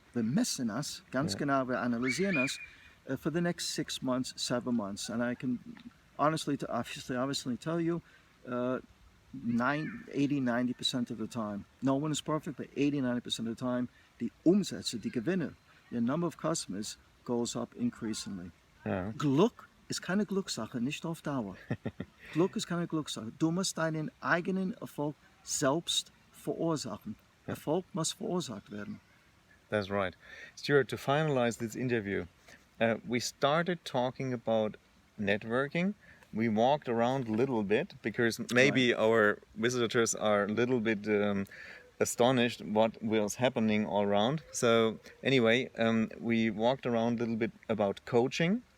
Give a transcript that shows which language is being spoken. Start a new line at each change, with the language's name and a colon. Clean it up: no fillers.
German: Wir messen ganz genau, wir analysieren das
English: for the next 6 months, 7 months. And I can honestly, to obviously tell you, 80-90% of the time, no one is perfect, but 80-90% of the time,
German: die Umsätze, die Gewinne,
English: the number of customers goes up increasingly. Ja.
German: Glück ist keine Glückssache, nicht auf Dauer. Glück ist keine Glückssache. Du musst deinen eigenen Erfolg selbst verursachen. Erfolg muss verursacht werden.
English: That's right. Stuart, to finalize this interview, we started talking about networking. We walked around a little bit because maybe our visitors are a little bit astonished what was happening all around. So anyway, we walked around a little bit about coaching.